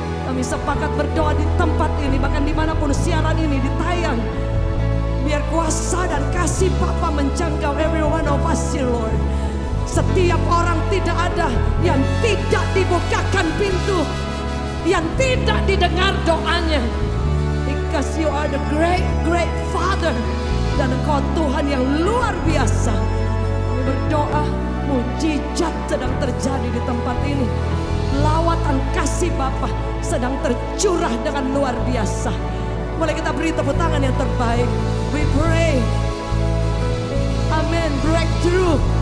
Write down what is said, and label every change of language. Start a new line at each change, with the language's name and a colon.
Indonesian: Kami sepakat berdoa di tempat ini, bahkan dimanapun siaran ini ditayang. Biar kuasa dan kasih Bapa menjangkau
English: every one of us, Lord.
Indonesian: Setiap orang tidak ada yang tidak dibukakan pintu, yang tidak didengar doanya.
English: Because you are the great, great Father.
Indonesian: Dan Engkau Tuhan yang luar biasa. Kami berdoa, mujizat sedang terjadi di tempat ini. Lawatan kasih Bapa sedang tercurah dengan luar biasa. Boleh kita beri tepuk tangan yang terbaik.
English: We pray. Amen. Breakthrough.